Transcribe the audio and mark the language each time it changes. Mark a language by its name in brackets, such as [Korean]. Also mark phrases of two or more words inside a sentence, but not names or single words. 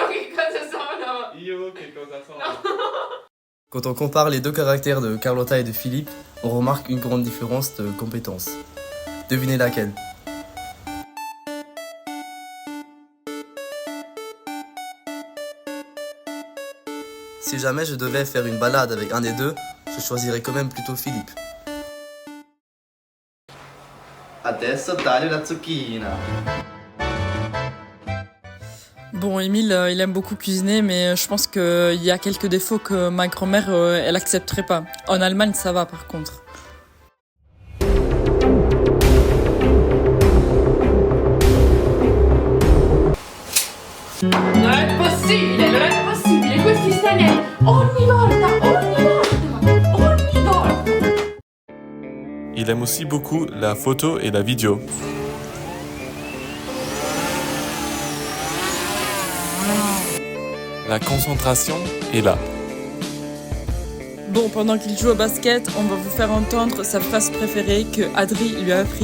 [French] Quand on compare les deux caractères de Carlotta et de Philippe, on remarque une grande différence de compétences. Devinez laquelle? Si jamais je devais faire une balade avec un des deux, je choisirais quand même plutôt Philippe. [Italian] Adesso taglio la zucchina. [French] Bon, Émile, il aime beaucoup cuisiner, mais je pense qu'il y a quelques défauts que ma grand-mère, elle accepterait pas. En Allemagne, ça va par contre. [Italian] Non è possibile, questi stranieri ogni volta. [French] Il aime aussi beaucoup la photo et la vidéo. La concentration est là. Bon, pendant qu'il joue au basket, on va vous faire entendre sa phrase préférée que Adri lui a appris.